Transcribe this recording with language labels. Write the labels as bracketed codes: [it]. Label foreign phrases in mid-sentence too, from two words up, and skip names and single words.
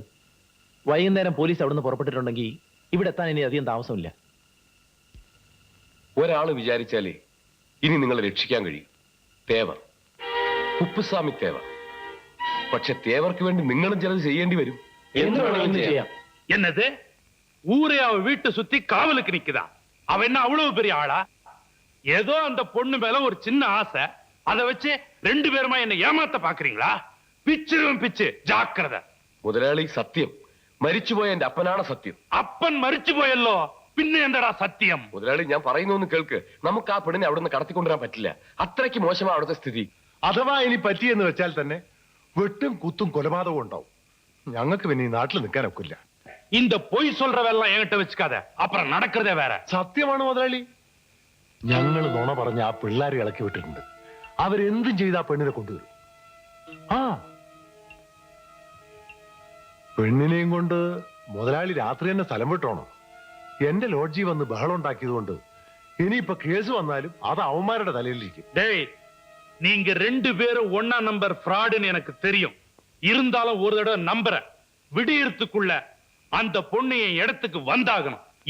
[ml] വൈകുന്നേരം പോലീസ് അവിടുന്ന് പുറപ്പെട്ടിട്ടുണ്ടെങ്കിൽ ഇവിടെ എത്താൻ ഇനി അധികം താമസമില്ല. ഒരാള് വിചാരിച്ചാലേ ഇനി നിങ്ങളെ രക്ഷിക്കാൻ കഴിയും. തേവർ, കുപ്പുസ്വാമി തേവർ. പക്ഷെ തേവർക്ക് വേണ്ടി നിങ്ങളും ചിലത് ചെയ്യേണ്ടി വരും. എന്ത് വേണമെങ്കിലും ചെയ്യാം. [ta] என்னது? ஊரே அவ வீட்டை சுத்தி காவலுக்கு நிக்குதா? அவ என்ன அவ்வளவு பெரிய ஆளா? ஏதோ அந்த பொண்ணு மேல ஒரு சின்ன ஆசை, அதை வச்சு 2 பேருமா என்ன ஏமாத்த பாக்குறீங்களா? பிச்சிரும் பிச்சு, ஜாக்கிரதை. [ml] മുതലാളി, സത്യം. മരിച്ചുപോയ എന്റെ അപ്പനാണ് സത്യം. അപ്പൻ മരിച്ചു പോയല്ലോ, പിന്നെ എന്താടാ സത്യം? മുതലാളി, ഞാൻ പറയുന്നൊന്ന് കേൾക്ക്. നമുക്ക് ആ പെണ്ണിനെ അവിടെ നിന്ന് കടത്തിക്കൊണ്ടുവരാൻ പറ്റില്ല. അത്രയ്ക്ക് മോശമാണ് അവിടുത്തെ സ്ഥിതി. അഥവാ ഇനി പറ്റിയെന്ന് വെച്ചാൽ തന്നെ വെട്ടും കുത്തും കൊലപാതകവും ഉണ്ടാവും. ഞങ്ങൾക്ക് പിന്നെ ഈ നാട്ടിൽ നിൽക്കാൻ ഒക്കില്ല. [ta] இந்த பொய் சொல்றவெல்லாம் என்கிட்ட வச்சுக்காத, அப்புறம் நடக்கிறதே வேற. [ml] സത്യമാണ് മുതലാളി. ഞങ്ങൾ നുണ പറഞ്ഞ ആ പിള്ളേരെ ഇളക്കി വിട്ടിട്ടുണ്ട്. അവരെന്തും ചെയ്ത് ആ പെണ്ണിനെ കൊണ്ടുവരും. ആ, പെണ്ണിനെയും കൊണ്ട് മുതലാളി രാത്രി തന്നെ സ്ഥലം വിട്ടോണം. എന്റെ ലോഡ്ജി വന്ന് ബഹളം ഉണ്ടാക്കിയതുകൊണ്ട് ഇനിയിപ്പൊ കേസ് വന്നാലും അത് അവന്മാരുടെ തലയിലിരിക്കും. [ta] டேய், நீங்க 2 பேரும் ஒன்னா நம்பர் ஃப்ராடுன்னு எனக்கு தெரியும். இருந்தாலும் ஒரு தடவை நம்புறேன். விடியறதுக்குள்ள அந்த பொண்ணு என் இடத்துக்கு வந்தாகணும்.